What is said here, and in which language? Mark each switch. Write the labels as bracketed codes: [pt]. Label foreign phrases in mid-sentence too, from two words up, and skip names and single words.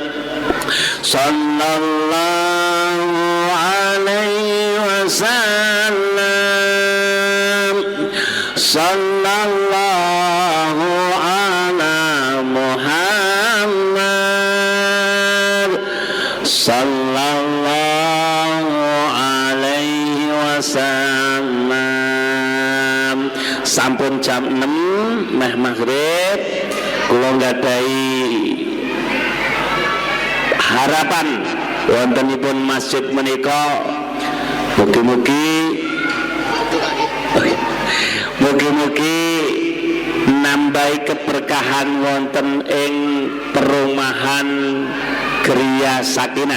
[ar] صلى الله عليه وسلم صلى الله على محمد صلى الله عليه وسلم. [jv] Sampun jam 6 meh maghrib, kula nggadahi harapan wontenipun masjid menika mugi-mugi nambahi keberkahan wonten ing perumahan Griya Sakinah.